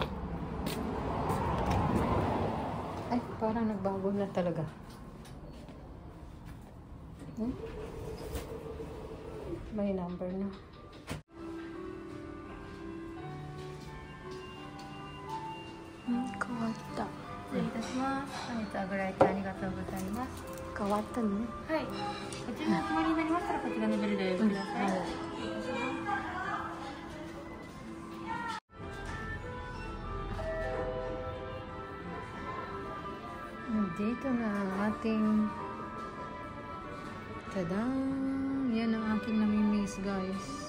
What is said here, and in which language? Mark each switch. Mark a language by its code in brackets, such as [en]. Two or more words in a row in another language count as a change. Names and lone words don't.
[tl] Ay, parang nagbago na talaga. May number na. Kawata. [ja] 失礼いたします。本日はご来店ありがとうございます。 Kawata ne? はい。こちらのお決まりになりましたらこちらのベルでお呼びください。 [tl] Dito na ang ating tadang! Yan ang aking namimiss, guys.